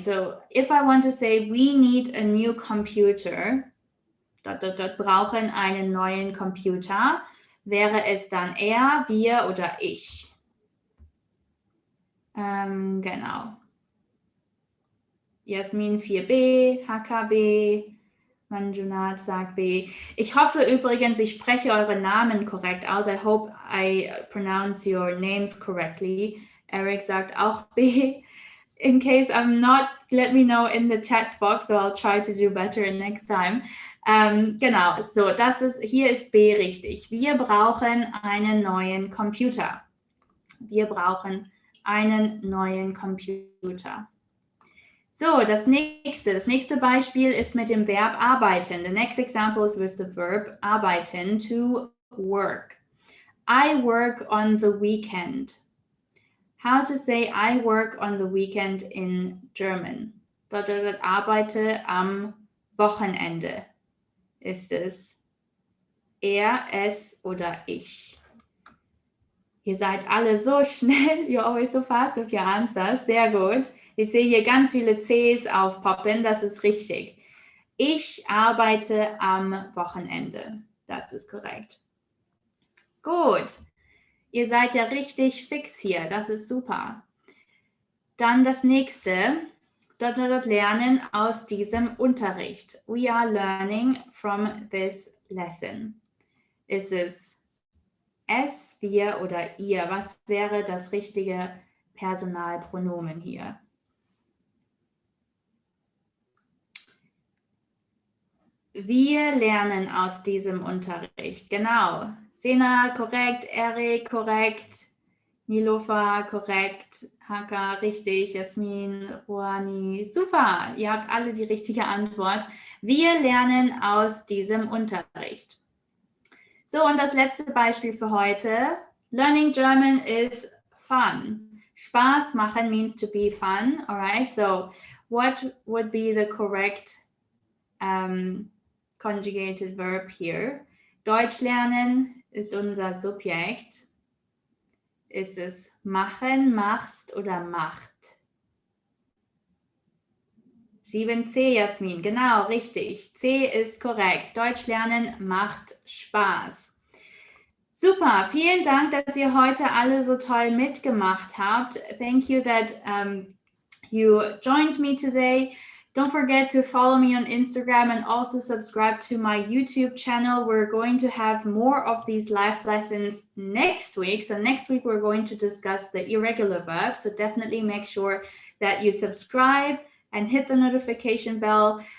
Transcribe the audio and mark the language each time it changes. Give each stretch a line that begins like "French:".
English: So, if I want to say we need a new computer,
German: dort brauchen einen neuen Computer, wäre es dann er, wir oder ich. Genau. Jasmin 4b, HKB, Manjunat sagt B. Ich hoffe übrigens, ich spreche eure Namen korrekt aus.
English: I hope I pronounce your names correctly.
German: Eric sagt auch B.
English: In case I'm not, let me know in the chat box, so I'll try to do better next time.
German: Genau, so, hier ist B richtig. Wir brauchen einen neuen Computer. Wir brauchen einen neuen Computer. So, das nächste Beispiel ist mit dem Verb arbeiten.
English: The next example is with the verb arbeiten, to work. I work on the weekend. How to say I work on the weekend in German?
German: Dort arbeite am Wochenende. Ist es er, es oder ich? Ihr seid alle so schnell. You're always so fast with your answers. Sehr gut. Ich sehe hier ganz viele Cs aufpoppen. Das ist richtig. Ich arbeite am Wochenende. Das ist korrekt. Gut. Ihr seid ja richtig fix hier. Das ist super. Dann das nächste. Dort lernen aus diesem Unterricht.
English: We are learning from this lesson.
German: Ist es es, wir oder ihr? Was wäre das richtige Personalpronomen hier? Wir lernen aus diesem Unterricht. Genau. Sena, korrekt. Erik, korrekt. Nilofa, korrekt. Haka, richtig. Jasmin, Ruani, super. Ihr habt alle die richtige Antwort. Wir lernen aus diesem Unterricht. So, und das letzte Beispiel für heute.
English: Learning German is fun. Spaß machen means to be fun. All right, so what would be the correct conjugated verb here?
German: Deutsch lernen ist unser Subjekt. Ist es machen, machst oder macht? 7c, Jasmin, genau, richtig. C ist korrekt. Deutsch lernen macht Spaß. Super, vielen Dank, dass ihr heute alle so toll mitgemacht habt.
English: Thank you that you joined me today. Don't forget to follow me on Instagram and also subscribe to my YouTube channel. We're going to have more of these live lessons next week. So next week, we're going to discuss the irregular verbs. So definitely make sure that you subscribe and hit the notification bell.